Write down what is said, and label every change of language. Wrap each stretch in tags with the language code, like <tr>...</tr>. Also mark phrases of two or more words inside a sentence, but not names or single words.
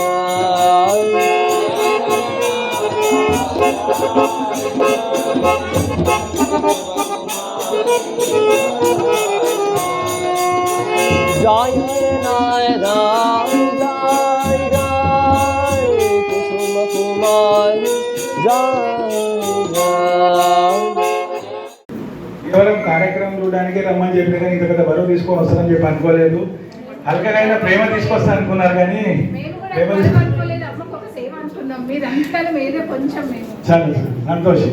<bn>জয় হরে নারায়ণ জয় জয় কুসুম কুমার জয়</bn> <te>కేవలం కార్యక్రమం చూడడానికి రమ్మని చెప్పిన కానీ ఇంత పెద్ద బరువు తీసుకొని వస్తారని చెప్పి అనుకోలేదు. హల్కగా ప్రేమ తీసుకొస్తా అనుకున్నారు కానీ చాలా సంతోషం.</te>